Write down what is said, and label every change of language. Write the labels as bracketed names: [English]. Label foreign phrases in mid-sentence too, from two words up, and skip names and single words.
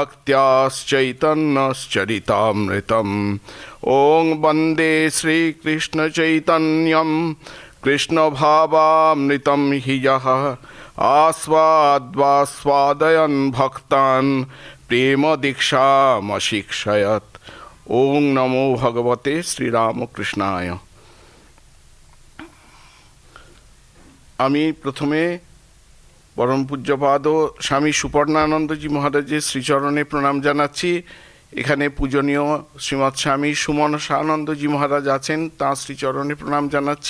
[Sanskrit] भक्त्याश्चैतन्यश्चरितामृतम् ॐ वन्दे श्रीकृष्णचैतन्यं कृष्णभावामृतं हि यः आस्वाद्वास्वादयन् भक्तान् प्रेमदीक्षामशिक्षयत्। ओं नमो भगवते श्रीरामकृष्णाय। [Bangla] আমি প্রথমে পরম পূজ্যপাদ স্বামী সুপর্ণানন্দজি মহারাজের শ্রীচরণে প্রণাম জানাচ্ছি। এখানে পূজনীয় শ্রীমৎ স্বামী সুমনসানন্দজি মহারাজ আছেন, তাঁর শ্রীচরণে প্রণাম জানাচ্ছি।